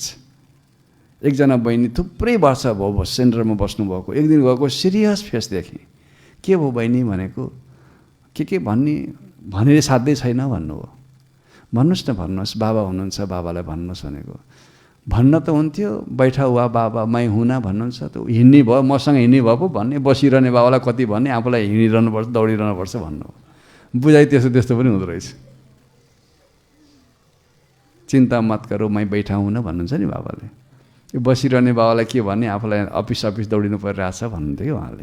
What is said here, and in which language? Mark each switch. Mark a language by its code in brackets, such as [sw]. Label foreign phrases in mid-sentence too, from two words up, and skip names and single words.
[ne] एकजना बहिनी थुप्रै वर्ष भयो सेन्टरमा बस्नुभएको, एक दिन गएको सिरियस फेस देखेँ। के भयो बहिनी भनेको, के भन्ने भनेर साध्यै छैन भन्नुभयो। भन्नुहोस् न भन्नुहोस्, बाबा हुनुहुन्छ, बाबालाई भन्नुहोस् भनेको। भन्न त हुन्थ्यो, [hi] बैठा हुआ बाबा मै हुना [ne] भन्नुहुन्छ, त हिँड्ने भयो, मसँग हिँड्ने भयो पो भन्ने, बसिरहने बाबालाई कति भन्ने, आफूलाई हिँडिरहनुपर्छ, दौडिरहनुपर्छ भन्नु। बुझाइ त्यस्तो त्यस्तो पनि हुँदो रहेछ। [hi] चिन्ता मत गरौ मै बैठा हुन [ne] भन्नुहुन्छ नि बाबाले। यो बसिरहने बाबालाई के भन्ने, आफूलाई अफिस दौडिनु परिरहेछ भन्नुहुन्थ्यो कि उहाँले।